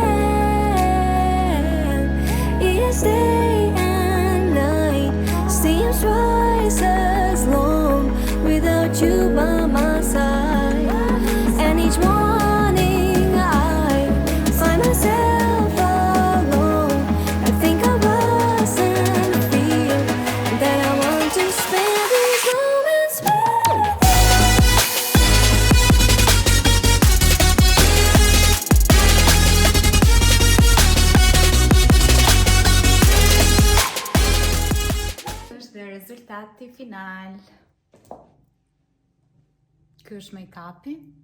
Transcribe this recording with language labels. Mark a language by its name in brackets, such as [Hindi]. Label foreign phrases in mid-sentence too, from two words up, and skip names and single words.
[English] Each day and night seems twice as long without you by my side, and each morning I find myself alone. I think of us and feel that I want to spend these moments with [Albanian] Është dhe rezultati final. Ky është make-upi.